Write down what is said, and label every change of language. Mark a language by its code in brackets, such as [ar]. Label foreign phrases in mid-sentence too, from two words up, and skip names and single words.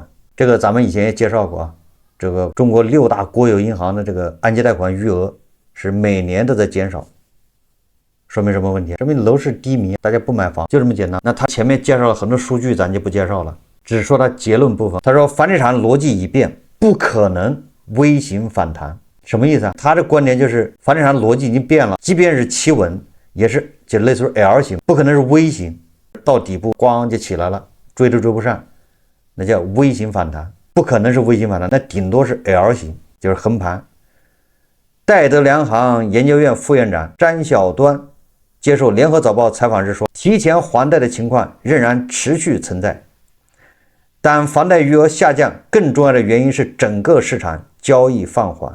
[zh] 這個咱們以前也介紹過啊，這個中國6大國有銀行的這個按揭貸款餘額是每年都在減少，說明什麼問題？說明樓市低迷，大家不買房，就這麼簡單。那他前面介紹了很多數據，咱就不介紹了，只說他結論部分。他說房地產邏輯已變，不可能微型反彈。什麼意思啊？他的觀點就是房地產邏輯已經變了，即便是企穩，也是就類似於 L 型，不可能是 V 型，到底部咣就起來了，追都追不上，那叫微型反彈，不可能是微型反彈，那頂多是 L 型，就是橫盤。戴德梁行研究院副院長詹曉端接受聯合早報採訪時說，提前還貸的情況仍然持續存在，但房貸餘額下降更重要的原因是整個市場交易放緩。